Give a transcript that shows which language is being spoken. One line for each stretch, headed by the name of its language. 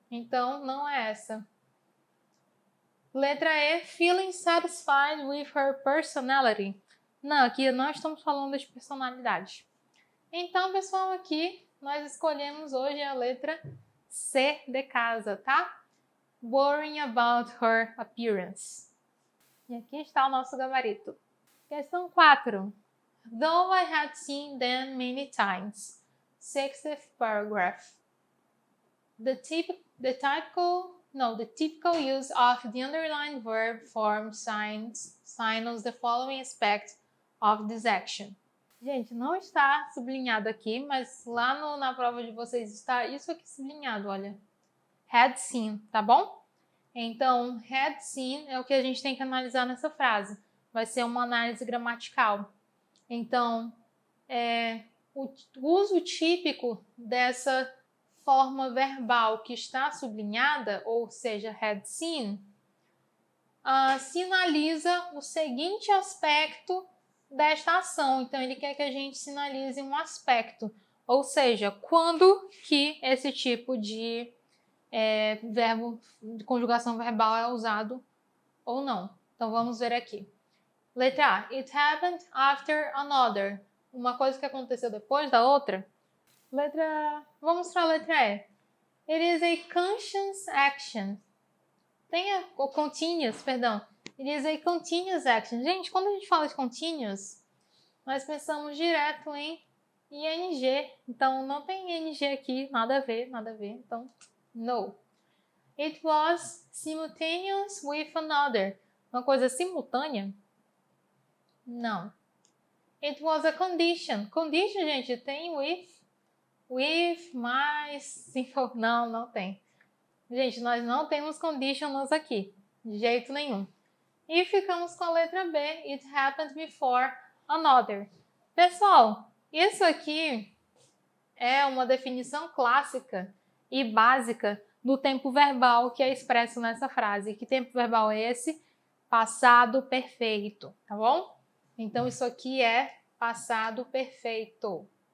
Portuguese: Então, não é essa. Letra E,
English: feeling satisfied with her personality.
Portuguese: Não, aqui não estamos falando de personalidade. Então, pessoal, aqui nós escolhemos hoje a letra C de casa, tá?
English: Worrying about her appearance.
Portuguese: E aqui está o nosso gabarito. Questão 4.
English: Though I had seen them many times. 60th paragraph. The typical use of the underlined verb form signals the following aspect of this action.
Portuguese: Gente, não está sublinhado aqui, mas lá na prova de vocês está isso aqui sublinhado, olha. Had seen, tá bom? Então, had seen é o que a gente tem que analisar nessa frase. Vai ser uma análise gramatical. Então, o uso típico dessa forma verbal que está sublinhada, ou seja, had seen, sinaliza o seguinte aspecto desta ação. Então, ele quer que a gente sinalize um aspecto, ou seja, quando que esse tipo de verbo de conjugação verbal é usado ou não. Então, vamos ver aqui. Letra A.
English: It happened after another.
Portuguese: Uma coisa que aconteceu depois da outra. Vamos para a letra E.
English: It is a conscious action. Continuous, perdão. It is a continuous action.
Portuguese: Gente, quando a gente fala de continuous, nós pensamos direto em ing. Então, não tem ing aqui, nada a ver. Então, no.
English: It was simultaneous with another.
Portuguese: Uma coisa simultânea? Não.
English: It was a condition. Condition, gente, tem with, mais, simple.
Portuguese: Não tem. Gente, nós não temos conditionals aqui. De jeito nenhum. E ficamos com a letra B.
English: It happened before another.
Portuguese: Pessoal, isso aqui é uma definição clássica e básica do tempo verbal que é expresso nessa frase. Que tempo verbal é esse? Passado perfeito, tá bom? Então, isso aqui é passado perfeito.